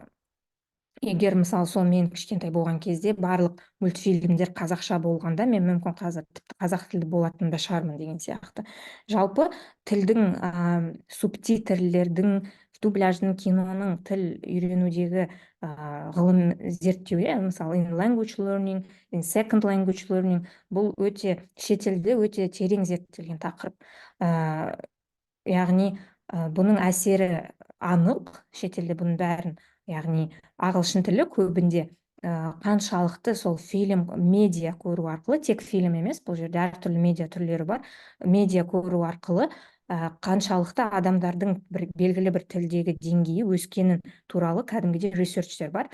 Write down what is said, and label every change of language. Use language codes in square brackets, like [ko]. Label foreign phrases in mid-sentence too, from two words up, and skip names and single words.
[kk] Егер мысалы сол мен кішкентай болған кезде барлық мультфильмдер қазақша болғанда, мен мүмкін қазір тіпті қазақ тілді болатын да шығармын деген сияқты. Жалпы тілдің субтитрлердің, дубляждың, киноның тіл үйренудегі ғылым зерттеу, мысалы [en] in language learning, in second language learning, [kk] бұл өте шетелде өте терең зерттелген тақырып. Яғни бұның әсері анық, шетелде бұның бәрін, яғни ағылшын тілі көбінде қаншалықты сол фильм, медиа көру арқылы, тек фильм емес, бұл жерде әртүрлі медиа түрлері бар, медиа көру арқылы қаншалықты адамдардың белгілі бір тілдегі деңгейі өскенін туралы кәдімгідей ресерчтер бар.